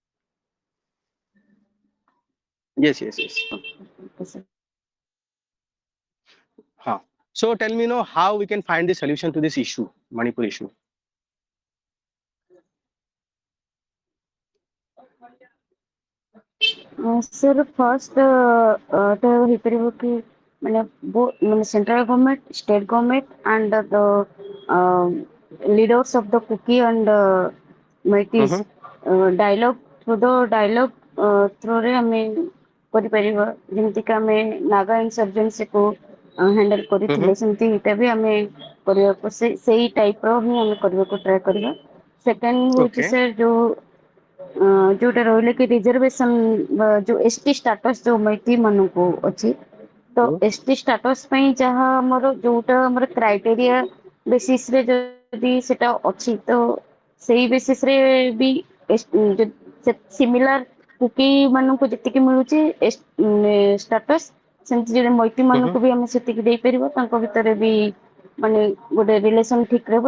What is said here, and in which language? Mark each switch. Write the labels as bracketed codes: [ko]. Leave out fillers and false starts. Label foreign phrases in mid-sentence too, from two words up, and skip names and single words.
[en] Yes, yes, yes. Okay, sir. Huh. So tell me now how we can find the solution to this issue, Manipur issue. sir first [or] ତ ହେଇପାରିବ କି ମାନେ ମାନେ [en] central government, state government and the leaders of the Kuki and Meiteis dialogue, through the dialogue through [or] ରେ ଆମେ କରିପାରିବା, ଯେମିତିକି ଆମେ ନାଗା [en] insurgency handle [or] କରିଥିଲେ, ସେମିତି ଏଇଟା ବି ଆମେ କରିବାକୁ ସେଇ ଟାଇପର ହିଁ ଆମେ କରିବାକୁ ଟ୍ରାଏ କରିବା। ସେକେଣ୍ଡ ହଉଛି [en] Okay. [or] ସାର୍ ଯୋଉଟା ରହିଲେ କି ରିଜର୍ଭେସନ, ଯୋଉ [en] ST status [or] ଯୋଉ ମୈତ୍ରୀ ମାନଙ୍କୁ ଅଛି, ତ [en] ST status [or] ପାଇଁ ଯାହା ଆମର ଯୋଉଟା ଆମର [en] criteria basis [or] ଯଦି ସେଟା ଅଛି, ତ ସେଇ ବେସିସରେ ବି ସିମିଲାର କୁକି ମାନଙ୍କୁ ଯେତିକି ମିଳୁଛି ଷ୍ଟାଟସ, ସେମିତି ଯଦି ମୈତ୍ରୀ ମାନଙ୍କୁ ବି ଆମେ ସେତିକି ଦେଇପାରିବା, ତାଙ୍କ ଭିତରେ ବି ମାନେ ଗୋଟେ ରିଲେସନ ଠିକ ରହିବ।